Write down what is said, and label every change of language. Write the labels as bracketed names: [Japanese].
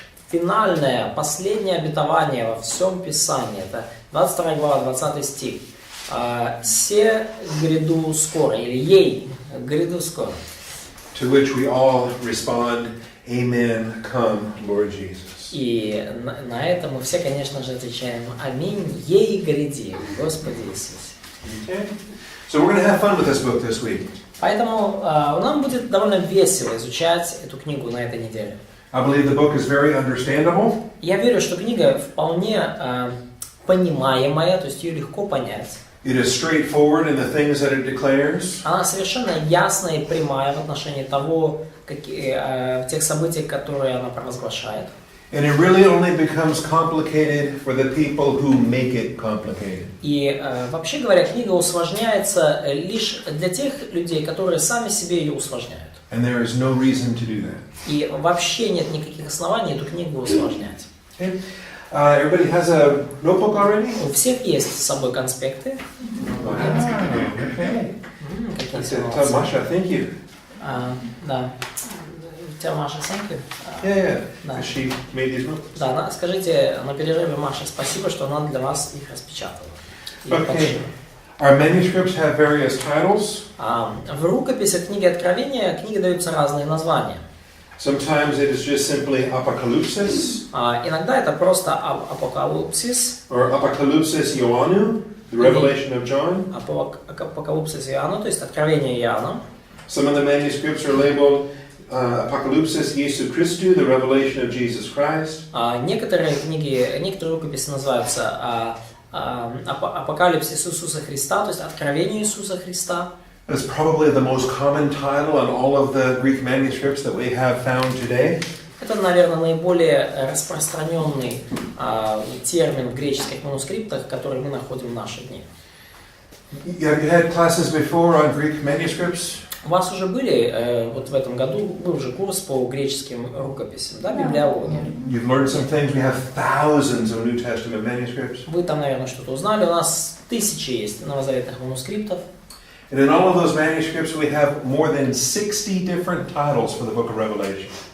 [Russian] Финальное, последнее обетование во всем Писании, это 22 глава, 20 стих. «Се гряду скоро», или «Ей гряду скоро». [English] To which we all respond, "Amen, come, Lord Jesus." [Russian] И на это мы все, конечно же, отвечаем «Аминь, ей гряди, Господи Иисусе». [English] Okay? So we're going to have fun with this book this week. [Russian] Поэтому нам будет довольно весело изучать эту книгу на этой неделе. [English] I believe the book is very understandable. [Russian] Я верю, что книга вполне понимаемая, то есть ее легко понять. [English] It is straightforward in the things that it declares. [Russian] Она совершенно ясная и прямая в отношении того, тех событий, которые она провозглашает. [English] And it really only becomes complicated for the people who make it complicated. [Russian] И вообще говоря, книга усложняется лишь для тех людей, которые сами себе ее усложняют. [English] And there is no reason to do that. [Russian] И вообще нет никаких оснований эту книгу усложнять. [English] Okay. Everybody has a notebook already? [Russian] У всех есть с собой конспекты. [English] Okay. That's it. Masha, thank you. [Russian] Да. У тебя Маша, [English] thank you. Yeah. [Russian] Да. [English] She made these notes. [Russian] Да, скажите на перерыве Маше спасибо, что она для вас их распечатала. [English] Okay. Our manuscripts have various titles. [Russian] В рукописях книги Откровения книги даются разные названия. [English] Sometimes it is just simply Apocalypsis. [Russian] Иногда это просто Апокалипсис. [English] Or Apocalypsis Ioannou, the Revelation of John. [Russian] Апокалипсис Иоанна, то есть Откровение Иоанна. [English] Some of the manuscripts are labeled Apocalypsis Jesu Christu, the Revelation of Jesus Christ. [Russian] Некоторые рукописи называются Апокалипсис Иисуса Христа, то есть Откровение Иисуса Христа. [English] It's probably the most common title on all of the Greek manuscripts that we have found today. [Russian] Это, наверное, наиболее распространенный термин в греческих манускриптах, который мы находим в наши дни. [English] Have you had classes before on Greek manuscripts? [Russian] У вас уже были, вот в этом году, был уже курс по греческим рукописям, да, библиология. [English] You've learned some things. We have thousands of New Testament manuscripts. [Russian] Вы там, наверное, что-то узнали. У нас тысячи есть новозаветных манускриптов. [English] And in all of those manuscripts we have more than 60 different titles for the book of Revelation.